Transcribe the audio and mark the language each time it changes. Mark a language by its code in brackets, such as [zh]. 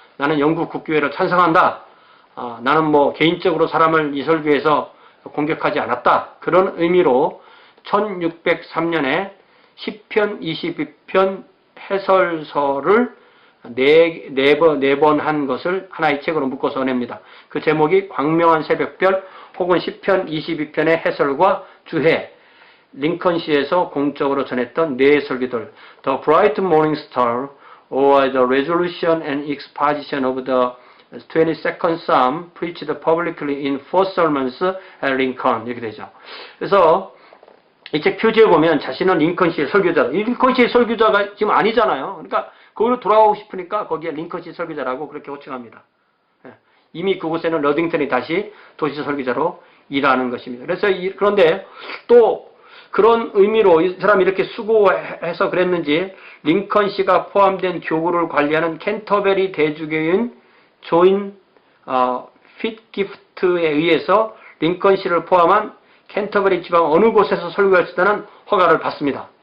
[ko] 나는 영국 국교회를 찬성한다. 나는 뭐 개인적으로 사람을 이 설교에서 공격하지 않았다. 그런 의미로 1603년에 10편 22편 해설서를 네 번 한 것을 하나의 책으로 묶어서 냅니다. 그 제목이 광명한 새벽별 혹은 시편 22편의 해설과 주해, 링컨시에서 공적으로 전했던 네 설교들, [en] The Bright Morning Star, or the Resolution and Exposition of the 22nd Psalm, preached publicly in 4 sermons at Lincoln. [ko] 이렇게 되죠. 그래서 이 책 표지에 보면 자신은 링컨시의 설교자, 링컨시의 설교자가 지금 아니잖아요. 그러니까 거기로 돌아가고 싶으니까 거기에 링컨시 설교자라고 그렇게 호칭합니다. 이미 그곳에는 러딩턴이 다시 도시 설교자로 일하는 것입니다. 그래서 그런데 또 그런 의미로 이 사람이 이렇게 수고해서 그랬는지 링컨시가 포함된 교구를 관리하는 캔터베리 대주교인 조인 핏기프트에 의해서 링컨시를 포함한 캔터베리 지방 어느 곳에서 설교할 수 있다는 허가를 받습니다.